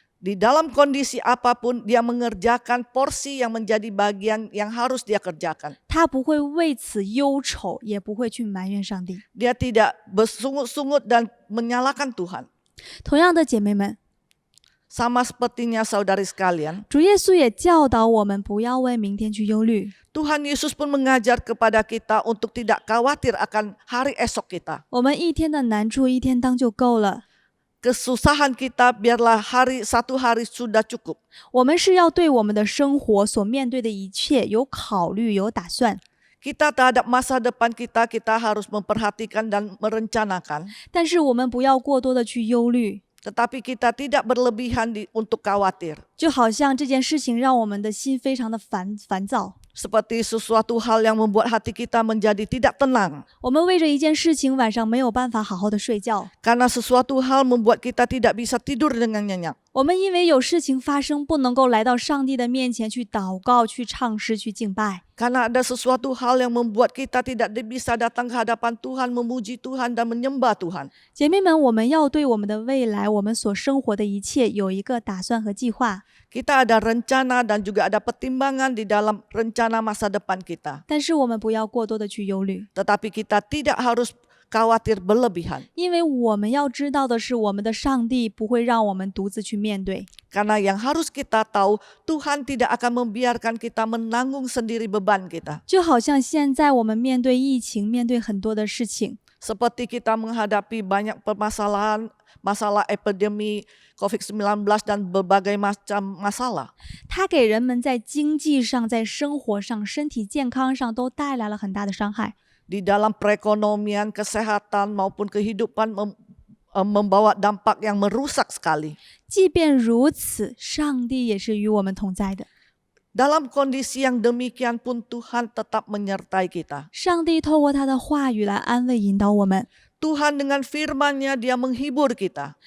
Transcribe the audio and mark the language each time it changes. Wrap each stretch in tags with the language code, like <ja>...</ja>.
<id>Di dalam kondisi apapun dia mengerjakan porsi yang menjadi bagian yang harus dia kerjakan.</id> <zh>他不会为此忧愁，也不会去埋怨上帝。</zh> <id>Dia tidak bersungut-sungut dan menyalahkan Tuhan.</id> <zh>同样的，姐妹们，</zh> <id>Sama sepertinya saudari sekalian,</id> <zh>主耶稣也教导我们不要为明天去忧虑。</zh> <id>Tuhan Yesus pun mengajar kepada kita untuk tidak khawatir akan hari esok kita.</id> <zh>我们一天的难处一天当就够了。</zh> <id>Kesusahan kita biarlah satu hari sudah cukup.</id> <zh>我们是要对我们的生活所面对的一切有考虑、有打算。</zh> <id>Kita terhadap masa depan kita harus memperhatikan dan merencanakan.</id> <zh>但是我们不要过多的去忧虑，</zh> <id>Tetapi kita tidak berlebihan untuk khawatir.</id> <zh>就好像这件事情让我们的心非常的烦躁。</zh> <id>Seperti sesuatu hal yang membuat hati kita menjadi tidak tenang.</id> <zh>我们为着一件事情晚上没有办法好好的睡觉，</zh> <id>Karena sesuatu hal membuat kita tidak bisa tidur dengan nyenyak.</id> <zh>我们因为有事情发生，不能够来到上帝的面前去祷告、去唱诗、去敬拜。</zh> <id>Karena ada sesuatu hal yang membuat kita tidak bisa datang ke hadapan Tuhan, memuji Tuhan dan menyembah Tuhan.</id> <zh>姐妹们，我们要对我们的未来、我们所生活的一切有一个打算和计划。</zh> <id>Kita ada rencana dan juga ada pertimbangan di dalam rencana masa depan kita.</id> <zh>但是我们不要过多的去忧虑，</zh> <id>Tetapi kita tidak harus khawatir berlebihan.</id> <zh>因为我们要知道的是，我们的上帝不会让我们独自去面对。</zh> <id>Karena yang harus kita tahu, Tuhan tidak akan membiarkan kita menanggung sendiri beban kita.</id> <zh>就好像现在我们面对疫情，面对很多的事情，</zh> <id>Seperti kita menghadapi banyak permasalahan, masalah epidemi COVID-19 dan berbagai macam masalah.</id> <zh>它给人们在经济上、在生活上、身体健康上都带来了很大的伤害。</zh> <id>Di dalam perekonomian, kesehatan maupun kehidupan membawa dampak yang merusak sekali.</id> <zh>即便如此，上帝也是与我们同在的。</zh> <id>Dalam kondisi yang demikian pun Tuhan tetap menyertai kita.</id> <zh>上帝透过他的话语来安慰、引导我们，</zh> <id>Tuhan dengan firman-Nya Dia menghibur kita,</id>